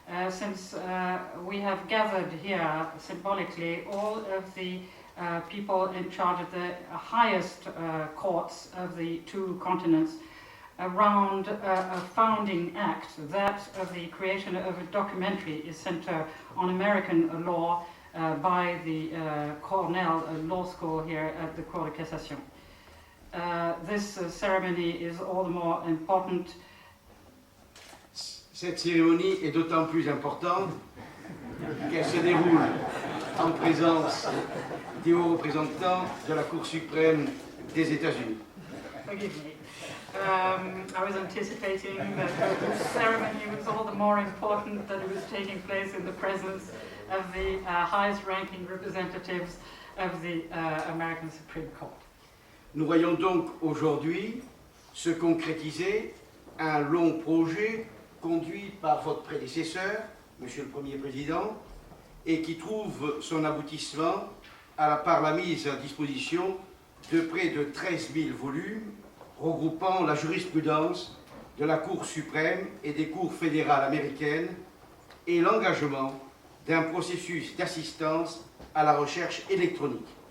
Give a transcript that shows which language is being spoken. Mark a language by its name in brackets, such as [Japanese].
[English] since we have gathered here symbolically all of the people in charge of the highest courts of the two continents around a founding act, that of the creation of a documentary center on American law by the Cornell Law School here at the Cour de Cassation. This ceremony is all the more important. [French] Cette cérémonie est d'autant plus importante qu'elle se déroule en présence des hauts représentants de la Cour suprême des États-Unis. [English] Forgive me. I was anticipating that the ceremony was all the more important that it was taking place in the presence of the highest-ranking representatives of the American Supreme Court. [French] Nous voyons donc aujourd'hui se concrétiser un long projet conduit par votre prédécesseur, Monsieur le Premier Président, et qui trouve son aboutissement par la mise à disposition de près de 13 000 volumes regroupant la jurisprudence de la Cour suprême et des cours fédérales américaines et l'engagement d'un processus d'assistance à la recherche électronique.